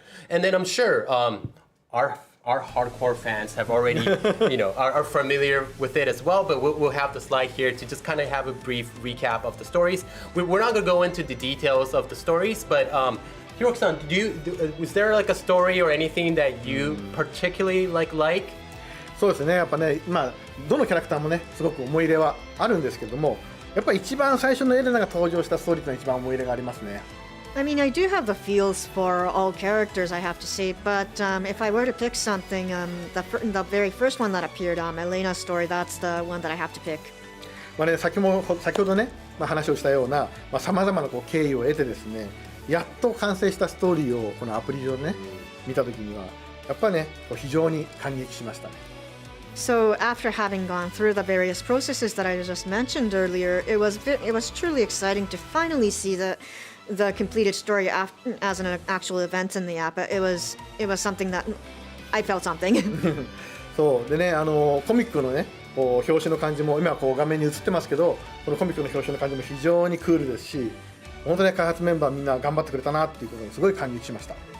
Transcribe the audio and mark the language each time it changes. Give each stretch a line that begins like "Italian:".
English: And then I'm sure our hardcore fans have already, are familiar with it as well. But we'll have the slide here to just kind of have a brief recap of the stories. We're not gonna go into the details of the stories, but Hiroki-san, is there like a story or anything that you particularly like?
Japanese: そうですね、やっぱね、どのキャラクターもね、すごく思い入れはあるんですけども、やっぱり一番最初のエレナが登場したストーリーというのが一番思い入れがありますね。
English: I mean, I do have the feels for all characters, I have to say, but if I were to pick something, the very first one that appeared, Elena's story, that's the one that I have to pick.
Japanese: ね、先ほどね、話をしたようなさまざまな経緯を得てですね、やっと完成したストーリーをこのアプリ上でね見たときにはやっぱりね非常に感激しましたね。
English: So after having gone through the various processes that I just mentioned earlier, it was truly exciting to finally see the completed story as an actual event in the app. It was something that I felt something.
Japanese: そうでね、コミックのね表紙の感じも今画面に映ってますけど、このコミックの表紙の感じも非常にクールですし、本当に開発メンバーみんな頑張ってくれたなっていうことにすごい感激しました。